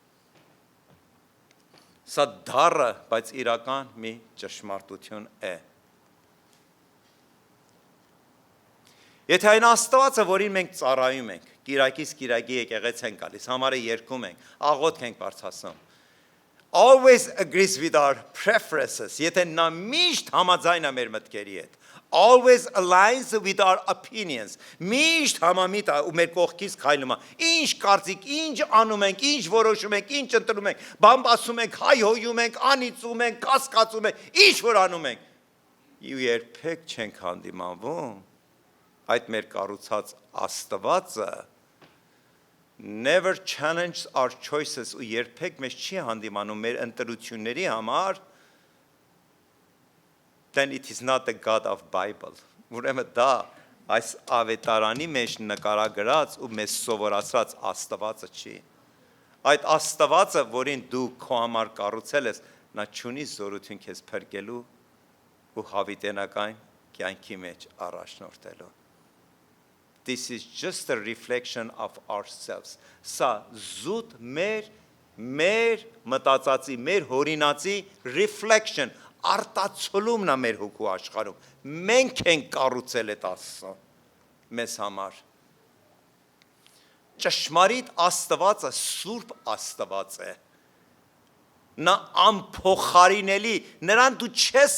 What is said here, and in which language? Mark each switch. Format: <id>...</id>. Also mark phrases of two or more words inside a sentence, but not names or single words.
<hy>Սա դառը, բայց իրական մի ճշմարտություն է։ Եթե այն Աստվածը, որին մենք ծառայում ենք, կիրակից կիրակի եկեղեցի ենք գալիս, համարը երգում ենք, աղոթք ենք բարձրացնում,</hy> <en>always agrees with our preferences,</en> <hy>եթե նա միշտ համաձայն է մեր մտքերի հետ,</hy> <en>always aligns with our opinions,</en> <hy>միշտ համամիտ է ու մեր կողքից քայլում է, ինչ կարծիք, ինչ անում ենք, ինչ որոշում ենք, ինչ ընտրում ենք, բամբասում ենք, հայհոյում ենք, անիծում ենք, կասկածում ենք, ինչ որ անում ենք, ու երբեք չենք հանդիմանվում, այդ մեր կառուցած Աստվածը</hy> <en>never challenge our choices</en> <hy>ու երբեք մեզ չի հանդիմանում մեր ընտրությունների համար,</hy> <en>then it is not the God of Bible.</en> <hy>Ուրեմն դա այս ավետարանի մեջ նկարագրած ու մեզ սովորացրած Աստվածը չի։ Այդ Աստվածը, որին դու քո համար կառուցել ես, նա չունի զորություն քեզ փրկելու ու հավիտենական կյանքի մեջ առաջնորդելու։</hy> <en>This is just a reflection of ourselves.</en> <hy>Սա զուտ մեր մտածածի, մեր հորինածի reflection, արտացոլումն է մեր հոգու աշխարհում։ Մենք ենք կառուցել այդ Աստծո մեզ համար։ Ճշմարիտ Աստվածը սուրբ Աստված է։ Նա անփոխարինելի, նրան դու չես</hy>